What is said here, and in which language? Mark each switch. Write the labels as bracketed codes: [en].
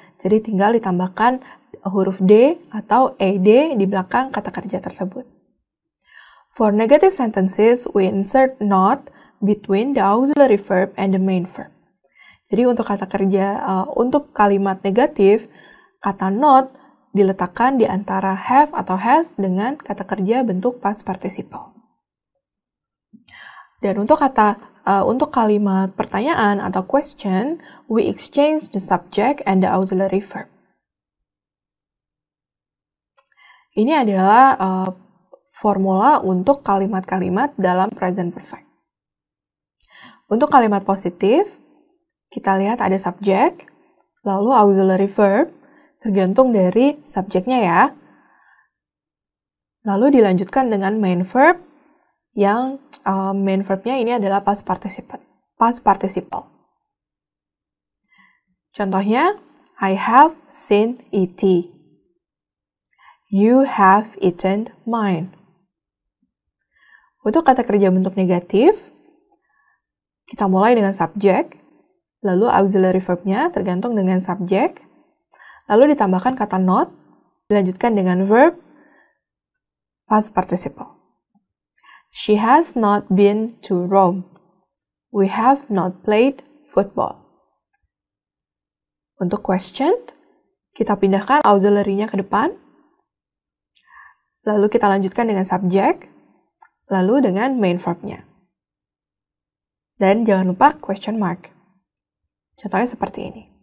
[id] Jadi tinggal ditambahkan huruf D atau ED di belakang kata kerja tersebut. [en] For negative sentences, we insert not between the auxiliary verb and the main verb. [id] Jadi untuk kata kerja, untuk kalimat negatif, kata not diletakkan di antara have atau has dengan kata kerja bentuk past participle. Dan untuk kalimat pertanyaan atau question, [en] we exchange the subject and the auxiliary verb. [id] Ini adalah formula untuk kalimat-kalimat dalam present perfect. Untuk kalimat positif, kita lihat ada subjek, lalu auxiliary verb, tergantung dari subjeknya ya. Lalu dilanjutkan dengan main verb, yang main verbnya ini adalah past participle. Contohnya, [en] I have seen E.T. You have eaten mine. [id] Untuk kata kerja bentuk negatif, kita mulai dengan subjek, lalu auxiliary verbnya tergantung dengan subjek, lalu ditambahkan kata not, dilanjutkan dengan verb, past participle. [en] She has not been to Rome. We have not played football. [id] Untuk question, kita pindahkan auxiliary-nya ke depan, lalu kita lanjutkan dengan subjek, lalu dengan main verb-nya. Dan jangan lupa question mark. Contohnya seperti ini.